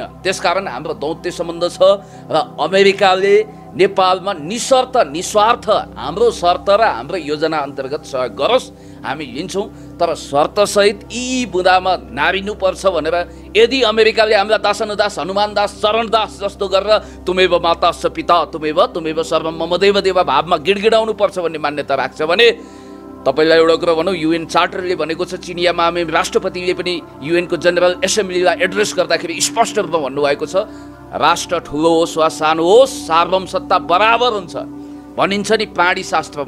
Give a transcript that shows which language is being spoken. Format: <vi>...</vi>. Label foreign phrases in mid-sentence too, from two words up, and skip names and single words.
<ne>त्यसकारण हाम्रो दौत्य सम्बन्ध छ र अमेरिकाले नेपालमा निस्वार्थ हाम्रो शर्त र हाम्रो योजना अन्तर्गत सहयोग गरोस्, हामी लिन्छौँ। तर शर्तसहित यी बुदामा नारिनुपर्छ भनेर यदि अमेरिकाले हामीलाई दासानुदास हनुमान दास चरण दास जस्तो गरेर</ne> <sa>तुमेव माता स पिता तुमेव सर्वम मम देव देव</sa> <ne>भावमा गिडगिडाउनु पर्छ भन्ने मान्यता राख्छ भने तपाईलाई एउटा कुरा भनौँ,</ne> <en>UN Charter</en> <ne>भनेको छ, चिनिया महामहिम राष्ट्रपतिले पनि युएनको</ne> <en>General Assembly</en> <ne>एड्रेस गर्दाखेरि स्पष्ट रूपमा भन्नुभएको छ, राष्ट्र ठुलो होस् वा सानो होस् सार्वभौम सत्ता बराबर हुन्छ भनिन्छ नि प्राणी शास्त्रमा।</ne>